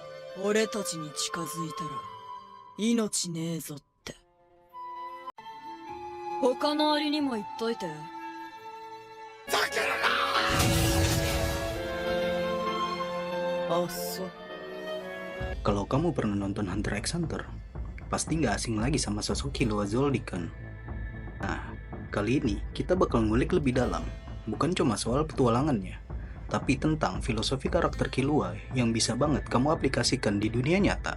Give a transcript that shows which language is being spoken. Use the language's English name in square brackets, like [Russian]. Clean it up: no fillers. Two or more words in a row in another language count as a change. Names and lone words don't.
[Japanese] 俺たちに近づいたら命ねえぞって。他のアリにも言っといて。あ、そう。 [Indonesian] Kalau kamu pernah nonton Hunter x Hunter, pasti nggak asing lagi sama sosok Killua Zoldyck kan? Nah, kali ini kita bakal ngulik lebih dalam, bukan cuma soal petualangannya, tapi tentang filosofi karakter Killua yang bisa banget kamu aplikasikan di dunia nyata.